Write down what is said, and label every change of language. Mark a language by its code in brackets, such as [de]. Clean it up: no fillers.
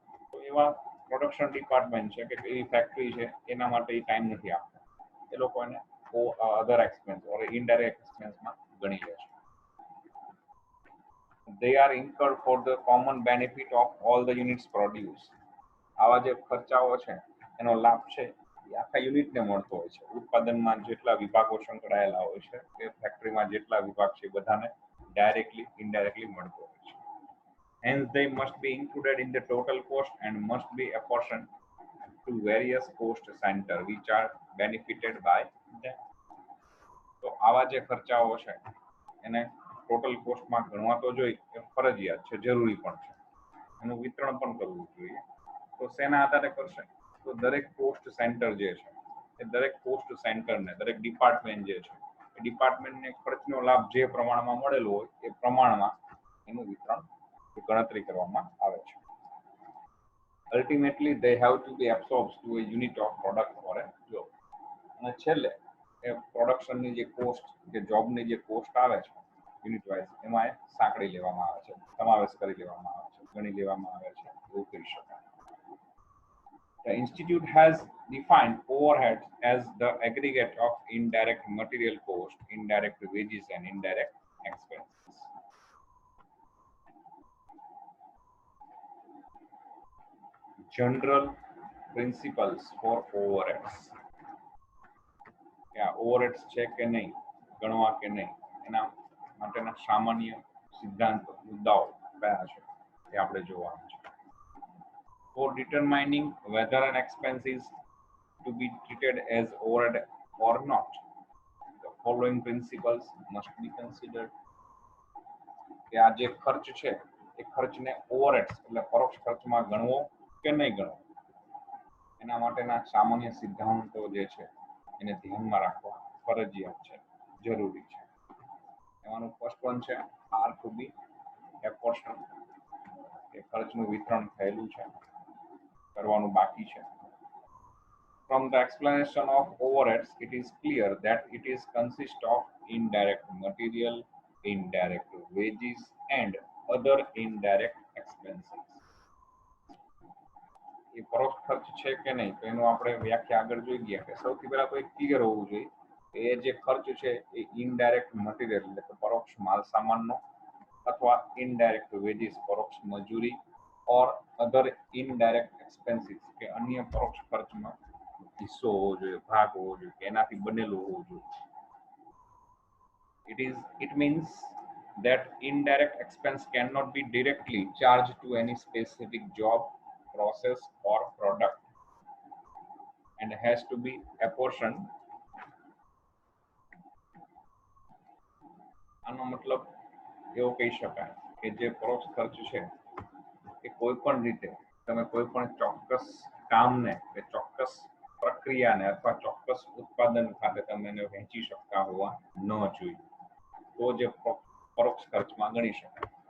[gu] તો એવા production department છે કે એવી ફેક્ટરી છે એના માટે એ ટાઈમ નથી આપતા, એ લોકો એને [en] other expense or indirect એક્સપેન્સમાં [gu] ગણી લે છે. [en] They are incurred for the common benefit of all the units produced. [gu] આવા જે ખર્ચાઓ છે એનો લાભ છે એ આખા યુનિટને મળતો હોય છે. ઉત્પાદનમાં જેટલા વિભાગો સંકળાયેલા હોય છે એ ફેક્ટરીમાં જેટલા વિભાગ છે બધાને ડાયરેક્ટલી ઇનડાયરેક્ટલી મળતો હોય છે. [en] Hence they must be included in the total cost and must be apportioned to various cost center which are benefited by them. [gu] તો આવા જે ખર્ચાઓ છે એને ટોટલ કોસ્ટમાં ગણવા તો જોઈએ, એ ફરજિયાત છે, જરૂરી પણ છે, એનું વિતરણ પણ કરવું જોઈએ. તો શેના આધારે કરશે? તો દરેક [en] cost centre [gu] જે છે એ દરેક કોસ્ટ સેન્ટરને, દરેક ડિપાર્ટમેન્ટ જે છે એ ડિપાર્ટમેન્ટને ખર્ચનો લાભ જે પ્રમાણમાં મળેલો હોય એ પ્રમાણમાં એનું વિતરણ ગણતરી કરવામાં આવે છે. [en] Ultimately they have to be absorbed to a unit of product or a job. [gu] અને છેલ્લે એ પ્રોડક્શનની જે કોસ્ટ, જે જોબની જે કોસ્ટ આવે છે યુનિટ વાઇઝ, એમાં એ સાંકળી લેવામાં આવે છે, સમાવેશ કરી લેવામાં આવે છે, ગણી લેવામાં આવે છે, એવું કહી શકાય. [en] The institute has defined overhead as the aggregate of indirect material cost, indirect wages and indirect expenses. General principles for overheads. [gu] કે આ ઓવરહેડ્સ છે કે નહીં, ગણવા કે નહીં, એના માટેના સામાન્ય સિદ્ધાંતો, મુદ્દાઓ કયા છે એ આપણે જોવાનું છે. [en] For determining whether an expense is to be treated as overhead or not, the following principles must be considered. [gu] કે આ જે ખર્ચ છે એ ખર્ચને ઓવરહેડ્સ એટલે પરોક્ષ ખર્ચમાં ગણવો કે નહીં ગણવો, એના માટેના સામાન્ય સિદ્ધાંતો જે છે એને ધ્યાનમાં રાખવા ફરજિયાત છે, જરૂરી છે. એમાંનું [en] first one [gu] છે [en] are to be apportion, [gu] કે ખર્ચનું વિતરણ થયેલું છે, કરવાનું બાકી છે. [en] From the explanation of overheads, it is clear that it is consist of indirect material, indirect wages and other indirect expenses. [gu] એ પરોક્ષ ખર્ચ છે કે નહીં તો એનું આપણે વ્યાખ્યા આગળ જોઈ ગયા કે સૌથી પહેલા તો એક ક્લિયર હોવું જોઈએ કે એ જે ખર્ચ છે એ [en] indirect material [gu] એટલે કે પરોક્ષ માલ સામાનનો, અથવા [en] indirect wages [gu] પરોક્ષ મજૂરી, [en] or other indirect expenses [gu] કે અન્ય પરોક્ષ ખર્ચનો હિસ્સો હોવો જોઈએ, ભાગ હોવો જોઈએ, કે એનાથી બનેલું હોવું જોઈએ. [en] It means that indirect expense cannot be directly charged to any specific job, process or product and has to be apportioned. [gu] આનો મતલબ એવો કહી શકાય કે જે પરોક્ષ ખર્ચ છે એ કોઈ પણ રીતે તમે કોઈ પણ ચોક્કસ કામને કે ચોક્કસ પ્રક્રિયાને અથવા ચોક્કસ ઉત્પાદન ખાતે તમે એને વહેંચી શકતા હોવા ન જોઈએ, તો જે પરોક્ષ ખર્ચમાં ગણી શકાય.